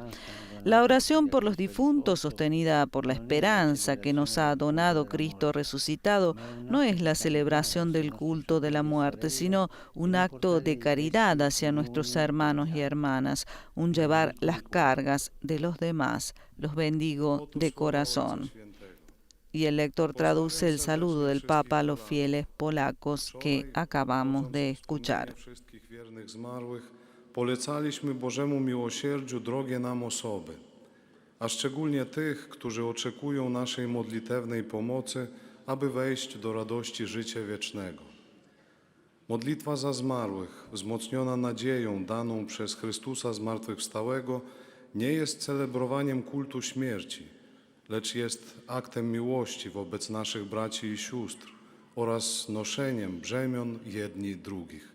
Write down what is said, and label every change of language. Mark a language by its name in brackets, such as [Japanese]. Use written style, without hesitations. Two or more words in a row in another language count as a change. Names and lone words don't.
[Spanish] La oración por los difuntos, sostenida por la esperanza que nos ha donado Cristo resucitado, no es la celebración del culto de la muerte, sino un acto de caridad hacia nuestros hermanos y hermanas, un llevar las cargas de los demás. Los bendigo de corazón. Y el lector traduce el saludo del Papa a los fieles polacos que acabamos de escuchar. [Polish] Polecaliśmy Bożemu miłosierdziu drogie nam osoby, a szczególnie tych, którzy oczekują naszej modlitewnej pomocy, aby wejść do radości życia wiecznego. Modlitwa za zmarłych, wzmocniona nadzieją daną przez Chrystusa zmartwychwstałego, nie jest celebrowaniem kultu śmierci, lecz jest aktem miłości wobec naszych braci i sióstr oraz noszeniem brzemion jedni drugich.